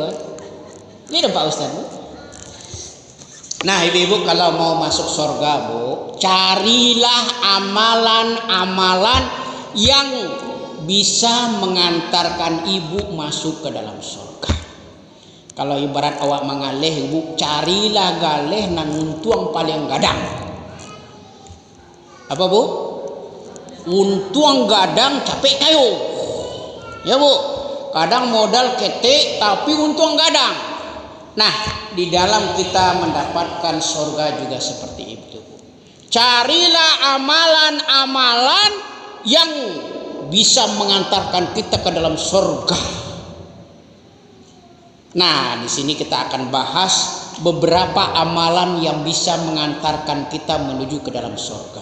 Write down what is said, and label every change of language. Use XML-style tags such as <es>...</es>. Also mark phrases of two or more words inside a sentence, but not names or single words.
<id>Ini ada Pak Ustaz bu. Nah ibu-ibu, kalau mau masuk surga bu, carilah amalan-amalan yang bisa mengantarkan ibu masuk ke dalam surga.</id> <min>Kalau ibarat awak mengalih ibu, carilah galih nan untuang paling gadang.</min> <id>Apa bu?</id> <min>Untuang gadang capek kayu. Ya bu, kadang modal ketek tapi untuang gadang.</min> <id>Nah, di dalam kita mendapatkan surga juga seperti itu. Carilah amalan-amalan yang bisa mengantarkan kita ke dalam surga. Nah, di sini kita akan bahas beberapa amalan yang bisa mengantarkan kita menuju ke dalam surga.</id>